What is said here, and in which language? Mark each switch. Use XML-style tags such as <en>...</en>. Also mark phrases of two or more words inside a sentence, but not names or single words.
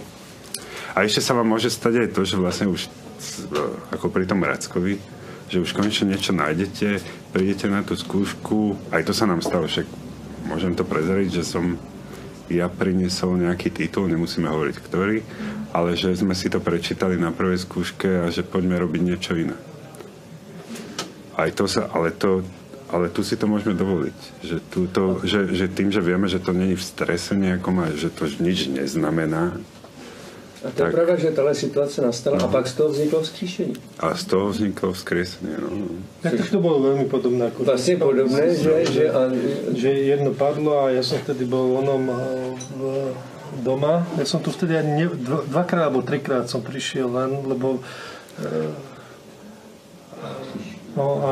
<sk>A ešte sa vám môže stať aj to, že vlastne už ako pri tom Rackovi, že už konečne niečo nájdete, prídete na tú skúšku, aj to sa nám stalo, však môžem to prezradiť, že som ja priniesol nejaký titul, nemusíme hovoriť ktorý, ale že sme si to prečítali na prvej skúške a že poďme robiť niečo iné. Aj to sa, ale tu si to môžeme dovoliť. Že tým, že vieme, že to není v strese nejakom a že to nič neznamená.</sk> <cs>A to je pravda, že tahle situace nastala a pak z toho vzniklo vzkříšení.</cs> <sk>A z toho vzniklo vzkriesenie, no. Tak to bolo veľmi podobné. Ako vlastne podobné, že jedno padlo a ja som vtedy bol doma. Ja som tu vtedy ani dvakrát alebo trikrát som prišiel len, lebo no a</sk>